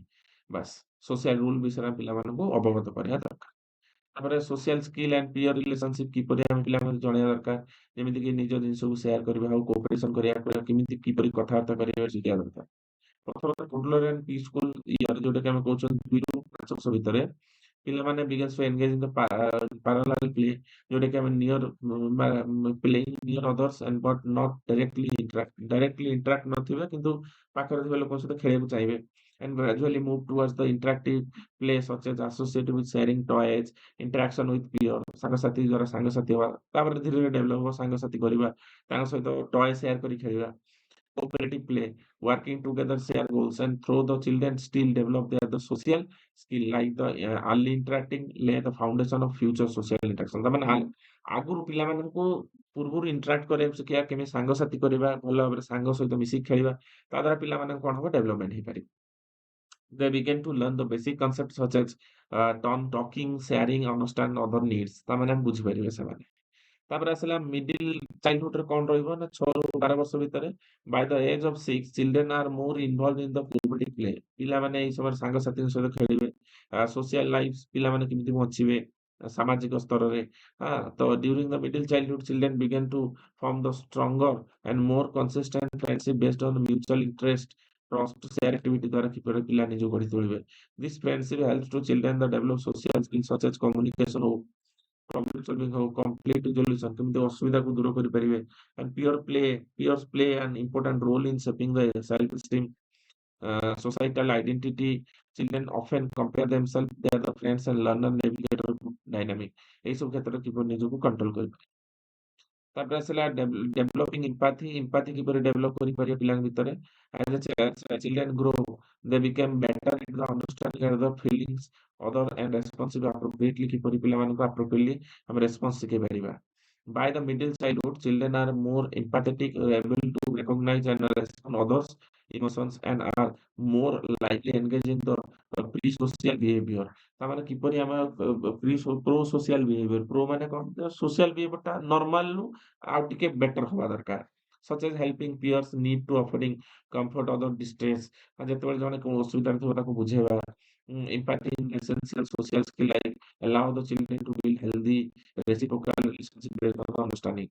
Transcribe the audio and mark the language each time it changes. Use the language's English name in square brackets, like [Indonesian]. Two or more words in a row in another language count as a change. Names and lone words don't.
[Odia] ବାସ୍ [English] social rule [Odia] ବିଷୟରେ ଆମେ ପିଲାମାନଙ୍କୁ ଅବଗତ କରିବା ଦରକାର। ତାପରେ [English] social skill and peer relationship [Odia] କିପରି ଆମେ ପିଲାମାନଙ୍କୁ ଜଣେଇବା ଦରକାର। ଯେମିତିକି ନିଜ ଜିନିଷକୁ ସେୟାର କରିବା ଆଉ କୋଅପରେସନ କରିବା କେମିତି କିପରି କଥାବାର୍ତ୍ତା କରିବା ଶିଖେଇବା ଦରକାର। ପ୍ରଥମତଃ [English] toddler and pre-school year [Odia] ଯୋଉଟାକି ଆମେ କହୁଛନ୍ତି 2 ରୁ 5 ବର୍ଷ ଭିତରେ ପିଲାମାନେ [English] begins to engage in the parallel play [Odia] ଯୋଉଟାକି ଆମେ [English] playing near others and but not directly interact [Odia] ନଥିବେ କିନ୍ତୁ ପାଖରେ ଥିବା ଲୋକଙ୍କ ସହିତ ଖେଳିବାକୁ ଚାହିଁବେ। [English] And gradually move towards the interactive play such as associated with sharing toys, interaction with peer [Odia] ସାଙ୍ଗସାଥି ଦ୍ୱାରା ସାଙ୍ଗସାଥି ହବା। ତାପରେ ଧୀରେ ଧୀରେ ଡେଭଲପ ହବ ସାଙ୍ଗସାଥି କରିବା, ତାଙ୍କ ସହିତ [English] toy share [Odia] କରି ଖେଳିବା। [English] Cooperative play, working together, share goals, and through the children still develop the social skill like the early interacting lay the foundation of future social interaction। [Odia] ତାମାନେ ଆଗରୁ ପିଲାମାନଙ୍କୁ ପୂର୍ବରୁ ଇଣ୍ଟରାକ୍ଟ କରିବାକୁ ଶିଖେଇବା, କେମିତି ସାଙ୍ଗସାଥି କରିବା, ଭଲ ଭାବରେ ସାଙ୍ଗ ସହିତ ମିଶିକି ଖେଳିବା, ତା ଦ୍ୱାରା ପିଲାମାନଙ୍କ କଣ ହବ ଡେଭଲପମେଣ୍ଟ ହେଇପାରିବ। [English] They begin to learn the basic concepts such as talking, sharing, understand other needs। [Odia] ତାମାନେ ଆମେ ବୁଝିପାରିବେ ସେମାନେ। ତାପରେ ଆସିଲା [English] middle childhood [Odia] ରେ କଣ ରହିବ ନା 6 ରୁ 12 ବର୍ଷ ଭିତରେ [English] by the age of 6 children are more involve in the cooperative play. [Odia] ପିଲାମାନେ ଏଇ ସମୟରେ ସାଙ୍ଗସାଥିଙ୍କ ସହିତ ଖେଳିବେ। [English] social life [Odia] ପିଲାମାନେ କେମିତି ବଞ୍ଚିବେ ସାମାଜିକ ସ୍ତରରେ। [English] ତ during the middle childhood children begin to form the stronger and more consistent friendship based on mutual interest trust share activity [Odia] ଦ୍ୱାରା କିପରି ପିଲା ନିଜକୁ ଗଢି ତୋଳିବେ। [English] this friendship helps to children the develop social skill such as communication ହଉ, problem solving ହଉ, conflict resolution [Odia] କେମିତି ଅସୁବିଧାକୁ ଦୂର କରିପାରିବେ। [English] And peers play an important role in shaping the self-esteem, societal identity। Children often compare themselves with their friends and learn a navigator dynamic। [Odia] এই ସବୁ କ୍ଷେତ୍ରରେ କିପରି ନିଜକୁ କଣ୍ଟ୍ରୋଲ କରିପାରିବେ। ତାପରେ ଆସିଲା [English] developing empathy [Odia] କିପରି ଡେଭଲପ କରିପାରିବା ପିଲାଙ୍କ ଭିତରେ। [English] As a children grow, they become better at the understanding of the feelings other and responsive appropriately [Odia] କିପରି ପିଲାମାନଙ୍କୁ [English] appropriately [Odia] ଆମେ ରେସ୍ପନ୍ସ ଶିଖେଇ ପାରିବା। [English] By the middle childhood, children are more empathetic, able to recognize and respond others' emotions, and are more likely engaged in the pre-social behavior। [Odia] ତାମାନେ କିପରି ଆମେ [English] pro social behavior pro [Odia] ମାନେ କଣ [English] social behaviorଟା [Odia] ନର୍ମାଲରୁ ଆଉ ଟିକେ ବେଟର ହବା ଦରକାର। [English] such as helping peers need to offering comfort other distress. [Odia] ଯେତେବେଳେ ଜଣେ କୋଉ ଅସୁବିଧାରେ ଥିବ ତାକୁ ବୁଝେଇବା। [English] empathy essential social skill like allow the children to build healthy reciprocal relationship based on the understanding।